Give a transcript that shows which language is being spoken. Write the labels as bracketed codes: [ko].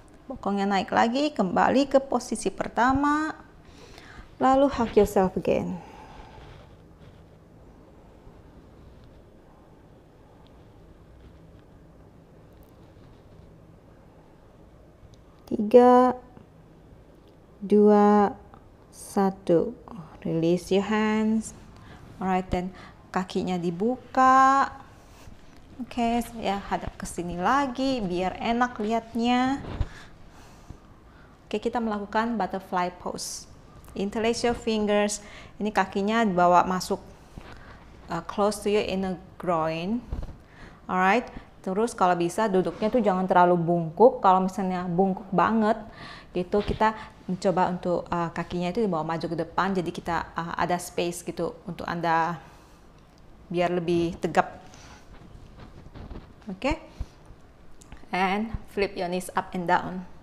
[id] Bokongnya naik lagi, kembali ke posisi pertama. [en] Lalu hug yourself again. [id] Tiga, 2, 1. [en] Release your hands. Alright, then [id] kakinya dibuka. Oke, saya hadap ke sini lagi biar enak lihatnya. Oke, kita melakukan [en] butterfly pose. Interlace your fingers. [id] Ini kakinya dibawa masuk [en] close to your inner groin. Alright. [id] Terus kalau bisa duduknya tuh jangan terlalu bungkuk. Kalau misalnya bungkuk banget, gitu kita mencoba untuk kakinya itu dibawa maju ke depan. Jadi kita ada space gitu untuk Anda biar lebih tegap. Oke. [en] And flip your knees up and down.